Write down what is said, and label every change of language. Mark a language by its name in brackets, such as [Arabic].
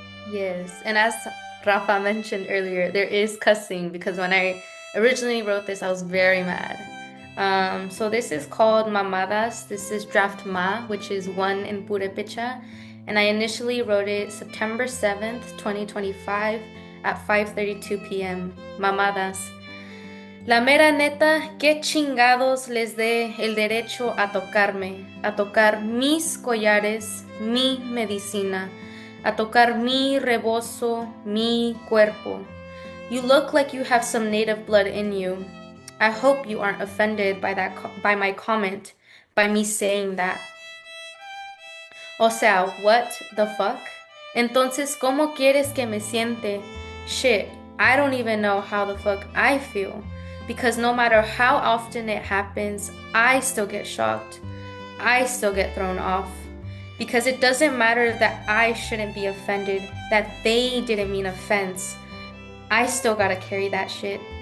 [English] Yes, and as Rafa mentioned earlier, there is cussing, because when I originally wrote this, I was very mad. So this is called Mamadas. This is draft Ma, which is one in Purepecha. And I initially wrote it September 7th, 2025 at 5:32 p.m. [Spanish] Mamadas. La mera neta, ¿qué chingados les dé el derecho a tocarme? A tocar mis collares, mi medicina. A tocar mi rebozo, mi cuerpo. [English] You look like you have some native blood in you. I hope you aren't offended by my comment, by me saying that. [Spanish] O sea, [English] what the fuck? [Spanish] Entonces, ¿cómo quieres que me siente? [English] Shit, I don't even know how the fuck I feel. Because no matter how often it happens, I still get shocked. I still get thrown off. Because it doesn't matter that I shouldn't be offended, that they didn't mean offense. I still gotta carry that shit.